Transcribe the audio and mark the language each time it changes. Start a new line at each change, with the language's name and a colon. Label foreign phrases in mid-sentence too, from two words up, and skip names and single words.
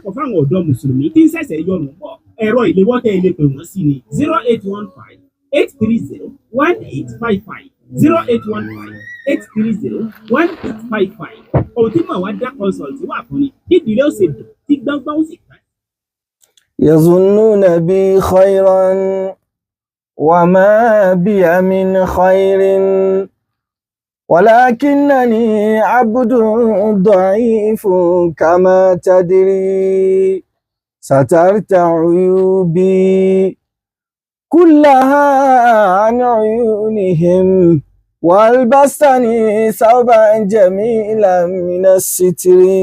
Yoruba: fáwọn ọ̀dọ́ mùsùlùmí tí ń ṣẹ̀ṣẹ̀ yọrùn bọ̀ ẹ̀rọ ìléwọ́ tẹ́ ilé pè wọ́n sí ni 0815-830-1855 0815-830-1855 ohun tí màá wá dá consult wà fún ni nídìílé ó ṣe dùn tí gbọ́ngbọ́n ó sì ká.
Arabic: يظنون بي خيرا وما بي من خير ولكنني عبد ضعيف كما تدري سترت عيوبي كلها عن عيونهم والبستني ثوبا جميلا من الستر